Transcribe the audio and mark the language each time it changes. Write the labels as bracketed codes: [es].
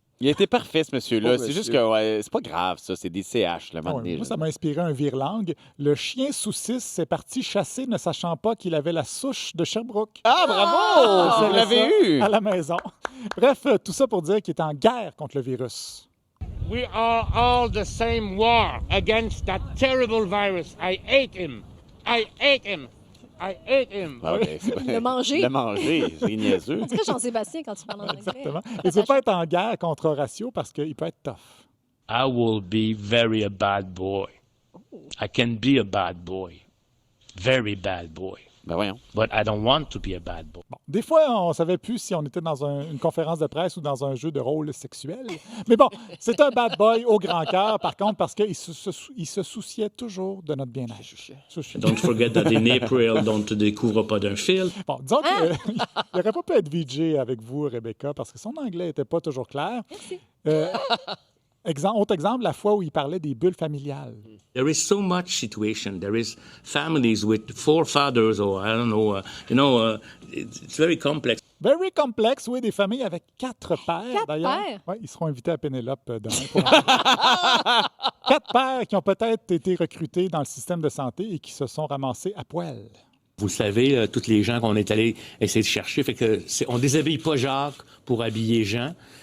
[fr] Il a été parfait, ce monsieur-là. C'est juste que c'est pas grave, ça. C'est des CH, le moment donné. Moi, ça m'a inspiré un vire-langue. Le chien sous 6 s'est parti chasser ne sachant pas qu'il avait la souche de Sherbrooke. Ah, bravo! Vous l'avez eu! À la maison. Bref, tout ça pour dire qu'il est en guerre contre le virus. [en] We are all the same war against that terrible virus. I hate him. I hate him. I hate him. Okay, [fr] le manger. Le manger, c'est niaiseux. C'est Jean-Sébastien quand tu parles en anglais. Exactement. Et tu ne peux pas être en guerre contre Horacio parce qu'il peut être tough. [en] I will be very a bad boy. I can be a bad boy. Very bad boy. [fr] Ben voyons. [en] But I don't want to be a bad boy. [fr] Bon, des fois, on ne savait plus si on était dans une conférence de presse ou dans un jeu de rôle sexuel. Mais bon, c'est un bad boy au grand cœur, par contre, parce qu'il se souciait toujours de notre bien-être. [en] Don't forget that in April, [fr] on ne te découvre pas d'un fil. Bon, disons qu'il n'aurait pas pu être VJ avec vous, Rebecca, parce que son anglais n'était pas toujours clair. Merci. Autre exemple, la fois où il parlait des bulles familiales. [en] There is so much situation. There is families with 4 fathers or I don't know. It's very complex. Very complex, [fr] oui, des familles avec 4 pères, 4 d'ailleurs. pères? Oui, ils seront invités à Pénélope demain. 4 pères qui ont peut-être été recrutés dans le système de santé et qui se sont ramassés à poil. Vous savez, tous les gens qu'on est allé essayer de chercher, fait que on déshabille pas Jacques pour habiller Jean.